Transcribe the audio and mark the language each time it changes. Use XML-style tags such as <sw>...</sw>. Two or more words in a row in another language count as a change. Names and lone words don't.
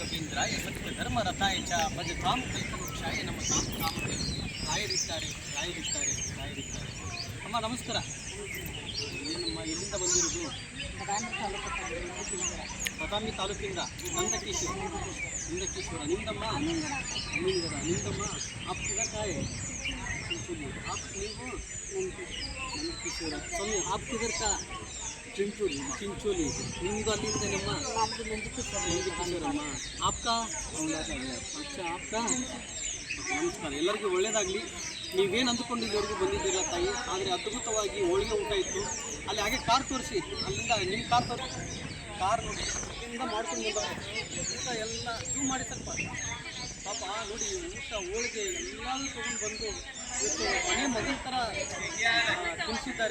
<sa>ಗೋವಿಂದ್ರಾಯ ಸತ್ಯ ಧರ್ಮ ರಥಾಯ ಚ ಭಜತಾಂ ಕಲ್ಪವೃಕ್ಷಾಯ ನಮ್ಮ ತಾಂ ಕಾಮತೆ ರಾಯರಿದ್ದಾರೆ.</sa> <kn>ಅಮ್ಮ ನಮಸ್ಕಾರ. ಏನಮ್ಮ ಎಲ್ಲಿಂದ ಬಂದಿರೋದು? ಬದಾಮಿ ತಾಲೂಕಿಂದ ನಂದಕೇಶ್ವರ. ನಿಂದಮ್ಮ ನಿಂದಮ್ಮ</kn> <hi>आप किधर का है? आप नहीं हो नंदकिशोर. स्वामी आप किधर का? चिंचोली.</hi> <kn>ನಿಮ್ಮದು ಅಲ್ಲಿಂದನಮ್ಮ? ನಂದಕಿಶೋರಮ್ಮ.</kn> <hi>आपका? अच्छा आपका.</hi> <kn>ನಮಸ್ಕಾರ. ಎಲ್ಲರಿಗೂ ಒಳ್ಳೆಯದಾಗಲಿ. ನೀವೇನು ಅಂದುಕೊಂಡಿದ್ದವರೆಗೂ ಬಂದಿದ್ದಿಲ್ಲ ತಾಯಿ, ಆದರೆ ಅದ್ಭುತವಾಗಿ ಹೋಳಿಗೆ ಊಟ ಇತ್ತು. ಅಲ್ಲಿ ಹಾಗೆ ಕಾರ್ ತೋರಿಸಿ, ಅಲ್ಲಿಂದ ನಿಮ್ಮ ಕಾರ್ ತೋರಿಸಿ. ಕಾರ್ ನೋಡಿ ಇಲ್ಲಿಂದ ಮಾಡ್ಕೊಂಡು ಬಂದವರು ಊಟ ಎಲ್ಲ ಜೂ ಮಾಡಿ ಸ್ವಲ್ಪ ಪಾಪ ನೋಡಿ ಊಟ ಹೋಳಿಗೆ ಎಲ್ಲರೂ ತೊಗೊಂಡು ಬಂದು ಇವತ್ತು ಮನೆ ಮಗನ ಥರ ತಿನ್ನಿಸಿದ್ದಾರೆ.</kn>